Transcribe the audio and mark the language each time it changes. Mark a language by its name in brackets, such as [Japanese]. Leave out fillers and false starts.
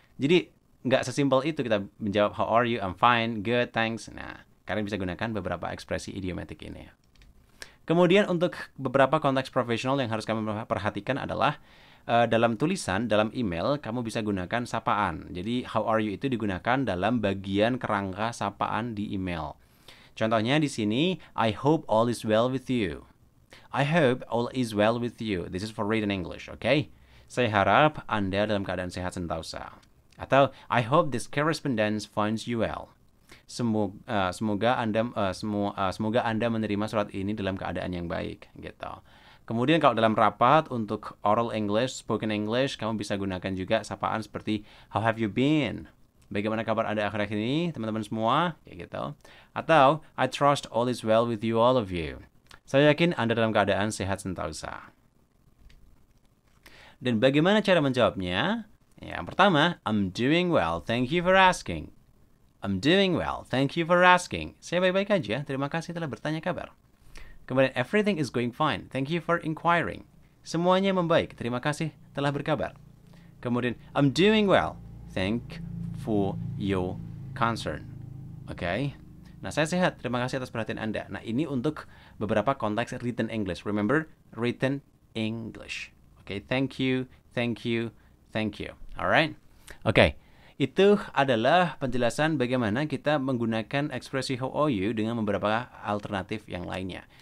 [Indonesian] Jadi, nggak sesimpel itu kita menjawab, [English] how are you? I'm fine, good, thanks. [Indonesian] Nah, kalian bisa gunakan beberapa ekspresi idiomatik ini. Kemudian untuk beberapa konteks profesional yang harus kami perhatikan adalah dalam tulisan, dalam email, kamu bisa gunakan sapaan. Jadi, [English] how are you [Indonesian] itu digunakan dalam bagian kerangka sapaan di email. [English] Contohnya di sini, I hope all is well with you. I hope all is well with you. This is for written English, okay? [Indonesian] Saya harap Anda dalam keadaan sehat sentosa. [English] Atau, I hope this correspondence finds you well. [Indonesian] Semoga Anda menerima surat ini dalam keadaan yang baik, gitu. Kemudian kalau dalam rapat untuk oral English, spoken English, kamu bisa gunakan juga sapaan seperti [English] how have you been? [Indonesian] Bagaimana kabar Anda akhir-akhir ini, teman-teman semua? Kayak gitu. [English] Atau I trust all is well with you all of you. [Indonesian] Saya yakin Anda dalam keadaan sehat sentosa. Dan bagaimana cara menjawabnya? [English] Yang pertama, I'm doing well, thank you for asking. I'm doing well, thank you for asking. [Indonesian] Saya baik-baik aja, terima kasih telah bertanya kabar. Kemudian, [English] everything is going fine, thank you for inquiring. [Indonesian] Semuanya membaik, terima kasih telah berkabar. Kemudian, [English] I'm doing well, thank for your concern. [Indonesian] Oke. Nah, saya sehat, terima kasih atas perhatian Anda. Nah, ini untuk beberapa konteks written English. [English] Remember, written English. Oke, thank you, thank you, thank you. Alright? [Indonesian] Oke, itu adalah penjelasan bagaimana kita menggunakan ekspresi [English] how are you [Indonesian] dengan beberapa alternatif yang lainnya.